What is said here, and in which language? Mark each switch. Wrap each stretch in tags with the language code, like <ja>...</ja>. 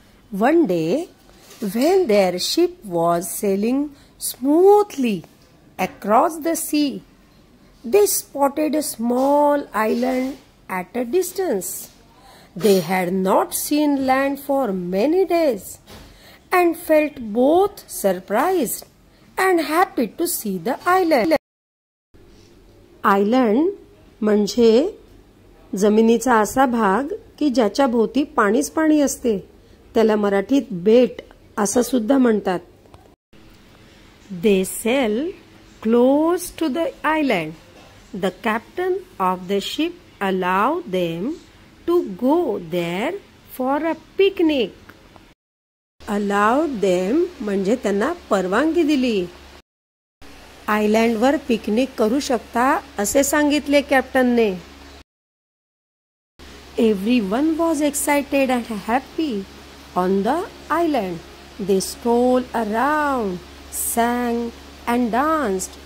<en>One day, when their ship was sailing smoothly across the sea, they spotted a small island at a distance. They had not seen land for many days and felt both surprised and happy to see the island.</en> <mr>Island म्हणजे जमिनीचा असा भाग की ज्याच्या भोवती पाणीच पाणी असते. त्याला मराठीत बेट असं सुद्धा म्हणतात.</mr> <en>They sail close to the island. The captain of the ship allow them to go there for a picnic.</en> <mr>Allow them म्हणजे त्यांना परवानगी दिली. आयलँडवर पिकनिक करू शकता असे सांगितले कॅप्टनने.</mr> <en>Everyone was excited and happy on the island. They strolled around, sang and danced.</en>